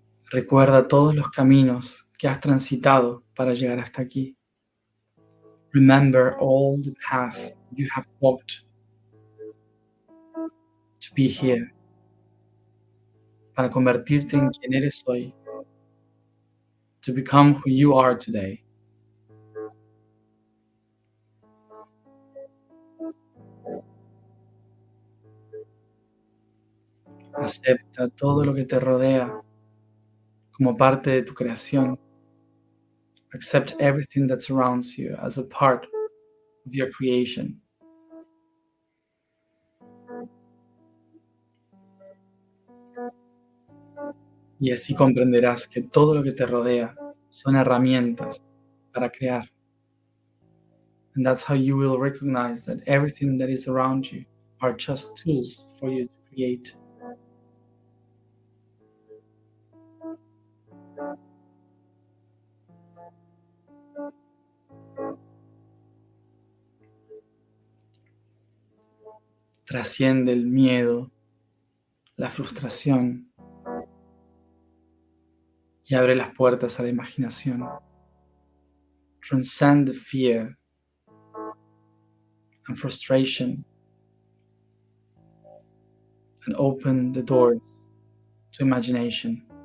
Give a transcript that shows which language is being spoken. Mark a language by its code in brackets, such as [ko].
[es] Recuerda todos los caminos que has transitado para llegar hasta aquí. [en] Remember all the path you have walked to be here, [es] para convertirte en quien eres hoy, [en] to become who you are today. [es] Acepta todo lo que te rodea como parte de tu creación. [en] Accept everything that surrounds you as a part of your creation. [es] Y así comprenderás que todo lo que te rodea son herramientas para crear. [en] And that's how you will recognize that everything that is around you are just tools for you to create. [es] Trasciende el miedo, la frustración y abre las puertas a la imaginación. [en] Transcend the fear and frustration and open the doors to imagination.